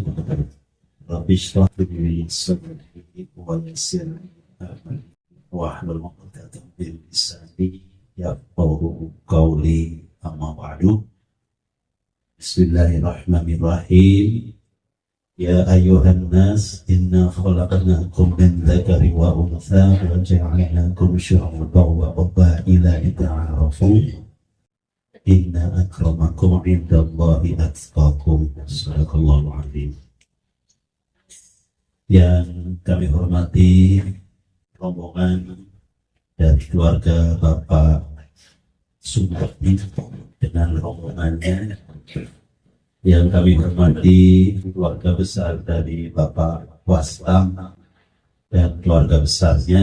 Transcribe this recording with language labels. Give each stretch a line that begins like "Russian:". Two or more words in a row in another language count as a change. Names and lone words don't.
Arabic: رب اشرح لي صدري ويسر لي أمري واحلل عقدة من لساني يفقهوا قولي. أما بعد. بسم الله الرحمن الرحيم. يا أيها الناس إنا خلقناكم من ذكر وأنثى وجعلناكم شعوبا وقبائل لتعارفوا. إن أكرمكم عند الله أتقاكم. صدق الله العظيم.
Indonesian: Yang kami hormati rombongan dari keluarga Bapak Sumardi dengan rombongannya. Yang kami hormati keluarga besar dari Bapak Wastam dan keluarga besarnya.